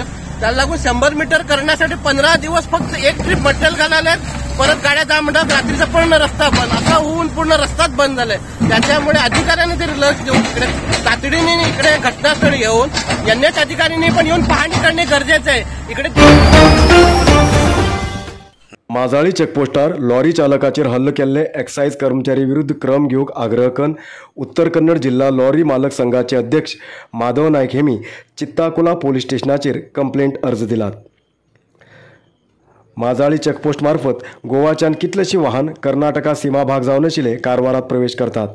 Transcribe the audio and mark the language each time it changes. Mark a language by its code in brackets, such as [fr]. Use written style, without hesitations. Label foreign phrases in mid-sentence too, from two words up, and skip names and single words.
[mr] त्याला लागून 100 मीटर करण्यासाठी 15 दिवस फक्त एक ट्रिप मटेरियल घालायला, परत गाड्या जा म्हणतात, रात्रीचा पूर्ण रस्ता बंद, असा होऊन पूर्ण रस्ताच बंद झालाय. त्याच्यामुळे अधिकाऱ्यांनी तरी लक्ष देऊन इकडे तातडीने इकडे घटनास्थळी येऊन एनएच अधिकाऱ्यांनी पण येऊन पाहणी करणे गरजेचं आहे. इकडे [kok] माजाळी चेकपोस्टार लॉरी चालकाचेर हल्लो केल्ले एक्सायज कर्मचारी विरुद्ध क्रम घेवंक आग्रह करून उत्तर कन्नड जिल्हा लॉरी मालक संघाचे अध्यक्ष माधव नायक हेमी चित्ताकुला पोलीस स्टेशनाचेर कंप्लेंट अर्ज दिलात. माजाळी चेकपोस्ट मार्फत गोवाच्यान कितलेशी वाहन कर्नाटका सीमा भाग जावन आशिल्ले कारवारात प्रवेश करतात.